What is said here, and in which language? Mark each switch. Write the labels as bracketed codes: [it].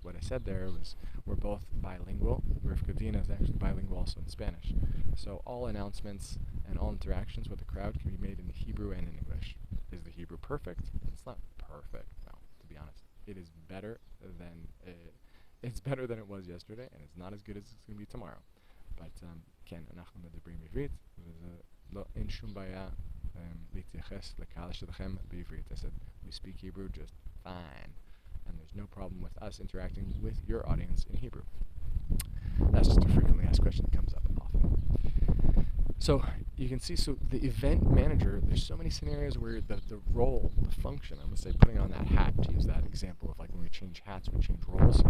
[en] What I said there was we're both bilingual. Rivka Dina is actually bilingual also in Spanish. So all announcements and all interactions with the crowd can be made in Hebrew and in English. Is the Hebrew perfect? It's not perfect, no. It is better than it's better than it was yesterday, and it's not as good as it's going to be tomorrow. [he] But כן, אנחנו מדברים עברית, וזה לא, אין שום בעיה להתייחס לקהל שלכם בעברית. [en] I said, we speak Hebrew just fine, and there's no problem with us interacting with your audience in Hebrew. That's just a frequently asked question that comes up often. So you can see, so the event manager, there's so many scenarios where the role, the function, I'm going to say putting on that hat, to use that example of like when we change hats, we change roles.